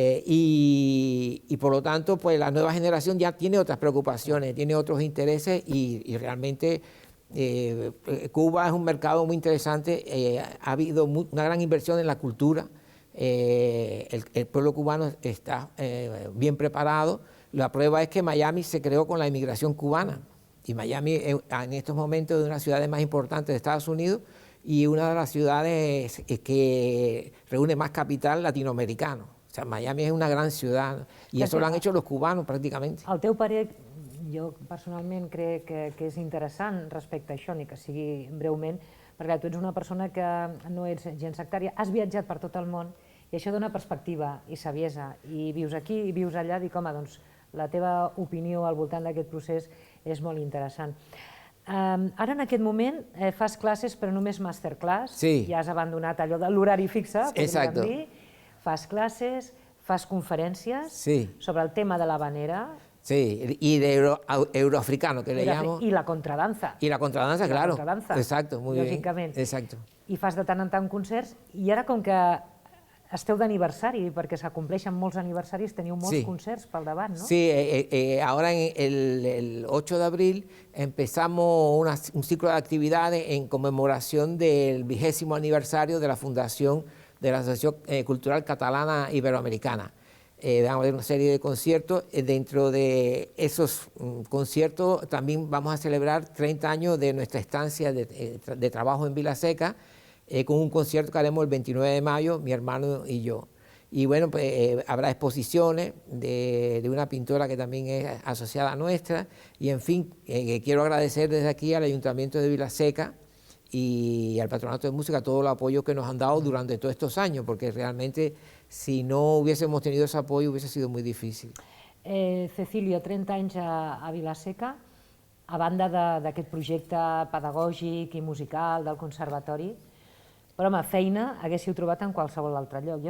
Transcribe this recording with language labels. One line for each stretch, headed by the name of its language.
Spanish: Y por lo tanto, pues la nueva generación ya tiene otras preocupaciones, tiene otros intereses y realmente Cuba es un mercado muy interesante, ha habido una gran inversión en la cultura, el pueblo cubano está bien preparado, la prueba es que Miami se creó con la inmigración cubana y Miami en estos momentos es una de las ciudades más importantes de Estados Unidos y una de las ciudades que reúne más capital latinoamericano.
Catalan: O sea, Miami és una gran ciutat i això l'han
Spanish: hecho los cubanos
Catalan: pràcticament. El teu parer, jo personalment crec que és interessant respecte a això, ni que sigui breument, perquè tu ets una persona que no ets gens sectària, has viatjat per tot el món i això dona perspectiva i saviesa i vius aquí i vius allà, dic, home, doncs la teva opinió al voltant d'aquest procés és molt interessant. Ara en aquest moment fas classes però només masterclass, ja has abandonat allò de l'horari fixe, podríem dir. Fas classes, fas conferències sobre el tema de l'habanera.
Spanish: Sí, y de euroafricano, que le llamo. Y la contradanza. Y la contradanza, claro. Exacto, muy bien.
Catalan: Lògicament.
Spanish: Exacto.
Catalan: I fas de tant en tant concerts, i ara com que esteu d'aniversari, perquè s'acompleixen molts aniversaris, teniu molts concerts pel davant, ¿no?
Spanish: Sí, ahora el 8 de abril empezamos un ciclo de actividades en conmemoración del 20º aniversario de la fundación de la Asociación Cultural Catalana Iberoamericana. Vamos a ver una serie de conciertos. Dentro de esos conciertos también vamos a celebrar 30 años de nuestra estancia de trabajo en Vilaseca, con un concierto que haremos el 29 de mayo, mi hermano y yo. Y bueno, pues habrá exposiciones de una pintora que también es asociada a nuestra. Y en fin, quiero agradecer desde aquí al Ayuntamiento de Vilaseca y al Patronato de Música todo el apoyo que nos han dado durante todos estos años, porque realmente si no hubiésemos tenido ese apoyo hubiese sido muy difícil.
Catalan: Cecilio, 30 anys a Vilaseca, a banda d'aquest projecte pedagògic i musical del conservatori, però home, feina haguéssiu trobat en qualsevol altre lloc.